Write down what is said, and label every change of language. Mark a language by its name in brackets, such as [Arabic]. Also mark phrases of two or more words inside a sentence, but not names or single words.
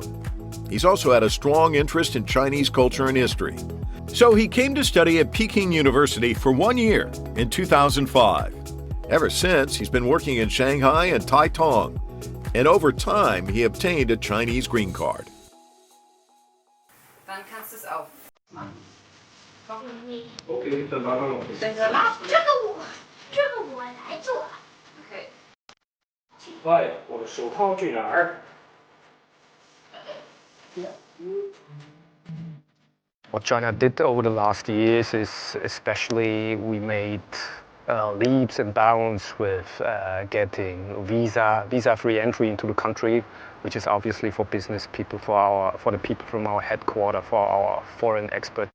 [English] He's also had a strong interest in Chinese culture and history. So he came to study at Peking University for 1 year in 2005. Ever since, he's been working in Shanghai and Taitung. And over time, he obtained a Chinese green card. [German] Dann kannst du es aufmachen. Okay, dann machen wir noch. [Chinese] 这个我来做。OK。喂，我的手套去哪儿？ [English] What China did over the last years is especially we made leaps and bounds with getting visa-free entry into the country, which is obviously for business people, for the people from our headquarters, for our foreign experts.